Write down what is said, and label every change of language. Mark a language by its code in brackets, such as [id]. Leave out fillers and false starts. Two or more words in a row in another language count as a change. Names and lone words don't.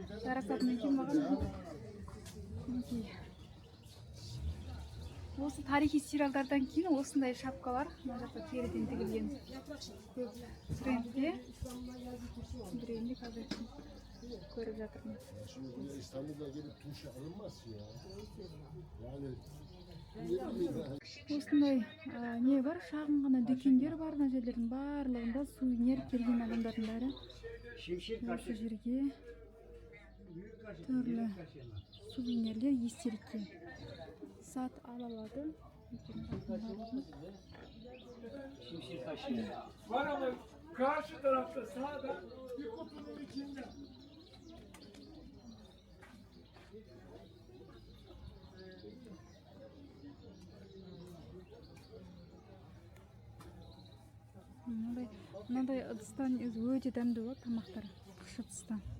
[kk] Жарасады ма екен маған? Мінекей. Осы тарихи сериалдардан кейін осындай шапкалар мына жақта теріден тігілген көп трендте. Трендте қазір көріп жатырмын. [tr] İstanbul'da gelip turşu alınmaz ya. Yani [kk] осындай не бар, шағын ғана дүкендер бар, мына жерлердің барлығында сувенир келген адамдардың бәрі осы жерге түрлі сувенирлер, естелікке сат ала алады. [tr] Var ama karşı tarafta sağda bir kutunun içinde. [kk] Мынандай ыдыстан өзі өте дәмді болады тамақтар, қыш ыдыстан.